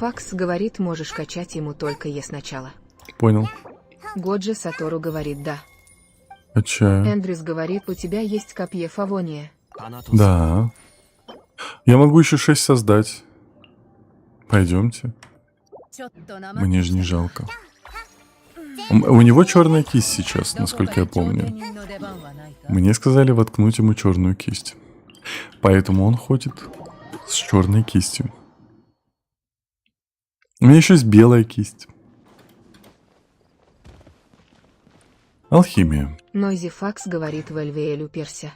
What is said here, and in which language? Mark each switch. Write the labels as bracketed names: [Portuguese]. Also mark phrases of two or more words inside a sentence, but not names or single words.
[Russian] Факс говорит, можешь качать ему только е сначала. Понял. Годжи Сатору говорит, да. Качаю. Эндрюс говорит, у тебя есть копье Фавония. Да. Я могу еще 6 создать. Пойдемте. [Japanese] ちょっとなまって [Russian] Мне [Japanese] き [Russian] же [Japanese] た [Russian] не [Japanese] な [Russian] жалко. У него черная кисть сейчас, [Japanese] どこか [Russian] насколько я [Japanese] に超 [Russian] помню. [Japanese] 芸人の出番はないか [Russian] Мне сказали воткнуть ему черную кисть. Поэтому он ходит с черной кистью. У меня еще есть белая кисть. Алхимия. Нойзи Факс говорит Вельвеэль уперся.